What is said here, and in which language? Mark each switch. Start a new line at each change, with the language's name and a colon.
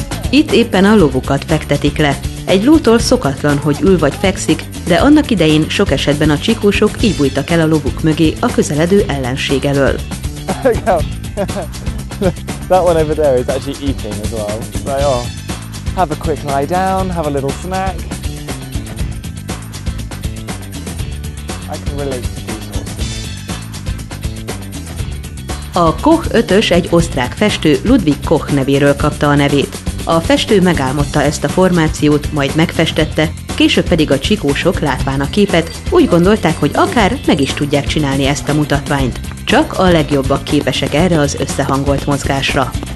Hungarian: Itt éppen a lovukat fektetik le. Egy lótól szokatlan, hogy ül vagy fekszik, de annak idején sok esetben a csikósok így bújtak el a lovuk mögé a közeledő ellenség elől.
English: That one over there is actually eating as well. It's like, oh, have a quick lie down, have a little snack. I can relate to these horses.
Hungarian: A Koch 5-ös egy osztrák festő Ludwig Koch nevéről kapta a nevét. A festő megálmodta ezt a formációt, majd megfestette, később pedig a csikósok látván a képet úgy gondolták, hogy akár meg is tudják csinálni ezt a mutatványt. Csak a legjobbak képesek erre az összehangolt mozgásra.